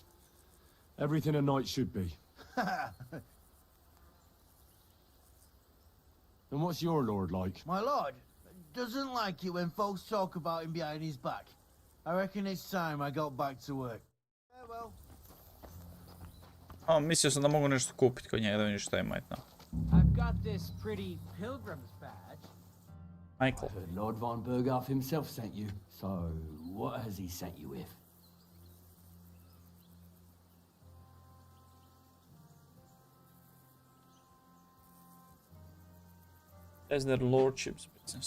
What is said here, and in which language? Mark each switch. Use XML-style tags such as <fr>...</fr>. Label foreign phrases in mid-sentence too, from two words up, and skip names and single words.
<en>Everything a knight should be. And what's your lord like? My lord doesn't like it when folks talk about him behind his back. I reckon it's time I got back to work. Farewell.</en> <bs>A, mislio sam da mogu nešto kupiti kod njega, da vidim šta ima etno.</bs> <en>I've got this pretty pilgrim's badge. Michael. I heard Lord von Berghoff himself sent you. So, what has he sent you with? As their lordship's business.</en>